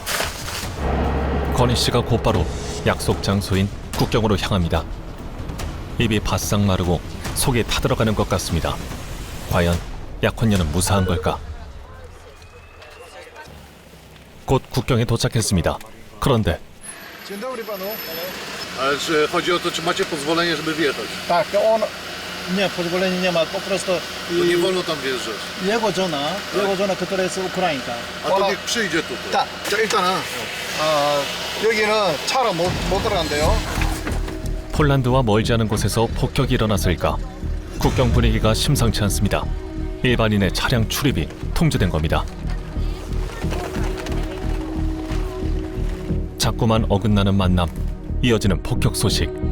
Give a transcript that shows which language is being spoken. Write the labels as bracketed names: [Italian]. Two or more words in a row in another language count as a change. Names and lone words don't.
[Korean] 건희 씨가 곧바로 약속 장소인 국경으로 향합니다. 입이 바싹 마르고 속이 타들어가는 것 같습니다. 과연 약혼녀는 무사한 걸까? 곧 국경에 도착했습니다. 그런데 [Polish] Dzień dobry panu. Ale czy chodzi o to, czy macie pozwolenie, żeby wjechać? Tak, on nie, pozwolenia nie ma, po prostu Bo nie wolno tam wjeżdżać. jego żona, która jest Ukrainka. A to niech przyjdzie tutaj. [Korean] 자, 일단은 여기는 차로 못 들어간대요. 폴란드와 멀지 않은 곳에서 폭격이 일어났을까? 국경 분위기가 심상치 않습니다. 일반인의 차량 출입이 통제된 겁니다. 자꾸만 어긋나는 만남, 이어지는 폭격 소식.